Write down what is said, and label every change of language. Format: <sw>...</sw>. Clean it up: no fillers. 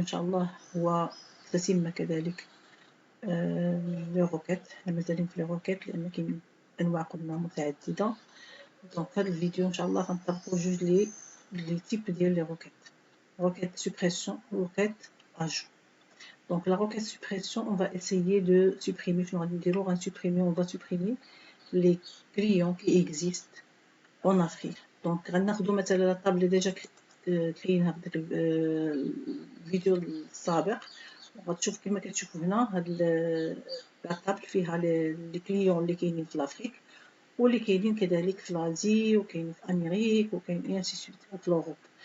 <ar>إن شاء الله هو تتم كذلك لي روكيت. حنا مازالين في لي روكيت لأن كاين أنواع قلنا متعددة. دونك في هذا الفيديو إن شاء الله غنطبقو جوج لي تيب ديال لي روكيت: روكيت سوبريسيون و روكيت اجو.</ar> <fr>Donc la requête suppression, on va essayer de supprimer, on va supprimer les clients qui existent en Afrique.</fr> <ar>Donc غناخدو مثلا لا طابل اللي ديجا كريناها في داك الفيديو السابق، وغتشوف كما كتشوفوا هنا هاد لا طابل فيها لي كليون اللي كاينين في لافريك واللي كاينين كذلك في لازي وكاينين في امريك وكاين انسي سويت في اوروب.</ar>